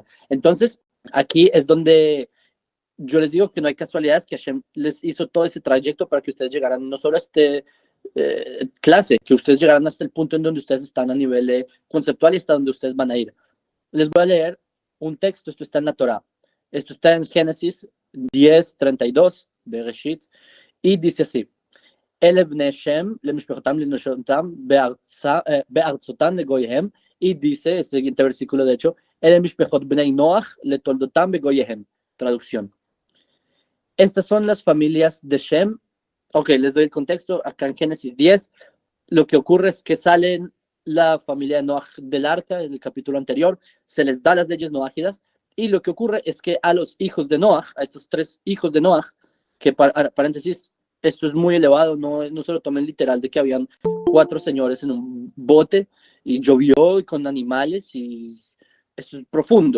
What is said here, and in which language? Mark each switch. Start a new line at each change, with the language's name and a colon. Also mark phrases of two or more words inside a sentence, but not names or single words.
Spanish: Entonces, aquí es donde yo les digo que no hay casualidades, que Hashem les hizo todo ese trayecto para que ustedes llegaran no solo a este clase, que ustedes llegaran hasta el punto en donde ustedes están a nivel conceptual y hasta donde ustedes van a ir. Les voy a leer un texto, esto está en la Torah, esto está en Génesis 10:32, Bereshit, y dice así:
Hebrew: אלה בני שם למשפחתם לנשותיהם בארצותם לגויהם,
Spanish: y dice, el siguiente versículo de hecho,
Hebrew: אלה משפחות בני נוח לתולדותם בגויהם.
Spanish: Traducción. Estas son las familias de Shem. Ok, les doy el contexto. Acá en Génesis 10, lo que ocurre es que salen la familia de Noah del arca, en el capítulo anterior, se les da las leyes noágidas, y lo que ocurre es que a los hijos de Noah, a estos 3 hijos de Noah, que paréntesis, esto es muy elevado, no se lo tomen literal de que habían 4 señores en un bote y llovió con animales, y esto es profundo.